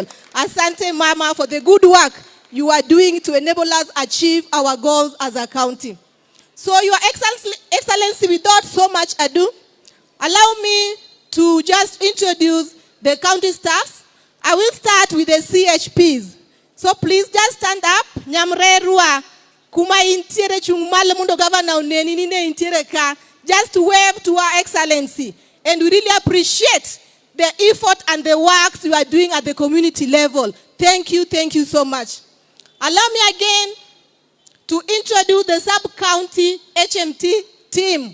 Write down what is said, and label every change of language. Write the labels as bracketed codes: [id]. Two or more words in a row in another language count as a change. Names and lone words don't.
[en] Asante Mama for the good work you are doing to enable us achieve our goals as a county. So, Your Excellency, without so much ado, allow me to just introduce the county staffs. I will start with the CHPs. So please just stand up. [luo] Nyamrerua kuma intiere chungmale mundo governor uneni nine intiere ka. [en] Just wave to our Excellency. And we really appreciate the effort and the works you are doing at the community level. Thank you so much. Allow me again to introduce the sub-county HMT team.